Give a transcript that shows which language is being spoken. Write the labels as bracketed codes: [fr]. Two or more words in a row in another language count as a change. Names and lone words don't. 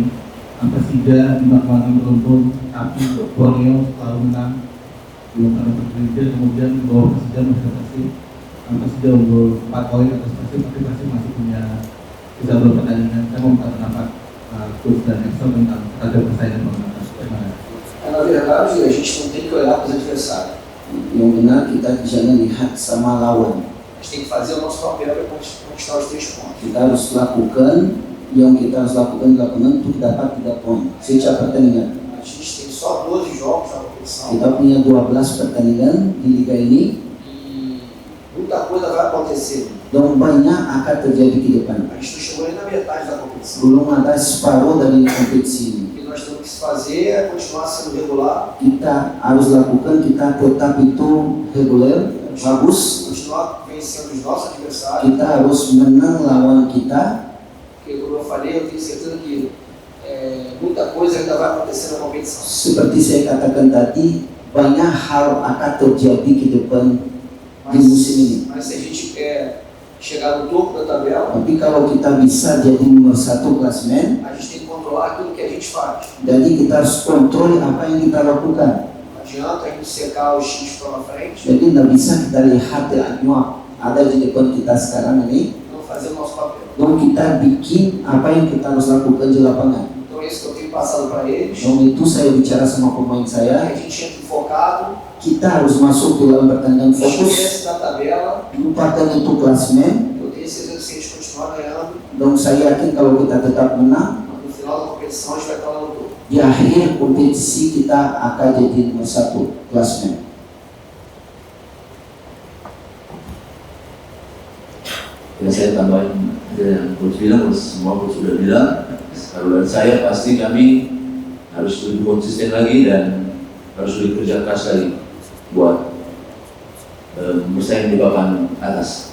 [id] Persija 5 kali beruntun, tapi Borneo selalu menang. Belum pernah berbeda, kemudian di bawah Persija masih Persib. Persija unggul 4 poin atas Persib, tapi Persib masih punya sisa pertandingan. Saya mau minta pendapat Coach dan Exo tentang ada persaingan mengenai Terima kasih. [pt] Na verdade, a gente não tem que olhar para os adversários. [id] Yang benar kita jangan lihat sama lawan. [pt] A gente tem que fazer o nosso papel para conquistar os 3 pontos. [id] Kita harus lakukan yang kita harus lakukan di lapangan untuk dapat 3 poin setiap pertandingan. [pt] A gente tem só 12 jogos na competição [id] Kita punya 12 pertandingan di liga ini [pt] e muita coisa vai acontecer. [id] dan banyak akan terjadi ke depan. [pt] A gente não chegou nem na metade da competição. [id] Belum ada separuh dari kompetisi ini. [pt] O que nós temos que fazer é continuar sendo regular, [id] Kita harus lakukan, kita tetap itu reguler, bagus. [pt] continuar vencendo os nossos adversários. [id] Kita harus menang lawan kita. [pt] Porque, como eu falei, eu tenho certeza que muita coisa ainda vai acontecer na competição. [id] Seperti saya katakan tadi, banyak hal akan terjadi ke depan di musim ini. [pt] Mas se a gente quer chegar no topo da tabela, [id] Tapi kalau kita bisa jadi nomor 1 klasmen, [pt] a gente tem que controlar aquilo que a gente faz. [id] jadi kita harus kontrol apa yang kita lakukan. [pt] Não adianta a gente secar os times que estão na frente, [id] Jadi tidak bisa kita lihat yang ada di depan kita sekarang ini, [pt] não fazer o nosso papel. [id] dan kita bikin apa yang kita harus lakukan di lapangan. [pt] Então é isso que eu tenho passado para eles. [id] Dan itu saya bicara sama pemain [pt] Que [id] saya, [pt] a gente entre focado, [id] kita harus masuk ke dalam pertandingan fokus, [pt] esquece da tabela. [id] lupakan itu klasmen, [pt] Eu tenho certeza que se a gente continuar ganhando, [id] dan saya yakin kalau kita tetap menang, [pt] no final da competição a gente vai estar lá no topo. [id] di akhir kompetisi kita akan jadi nomor 1 klasmen. Ya saya tambahin yang Coach bilang, semua Coach sudah bilang. Kalau dari saya pasti kami harus lebih konsisten lagi dan harus lebih kerja keras lagi buat bersaing di papan atas.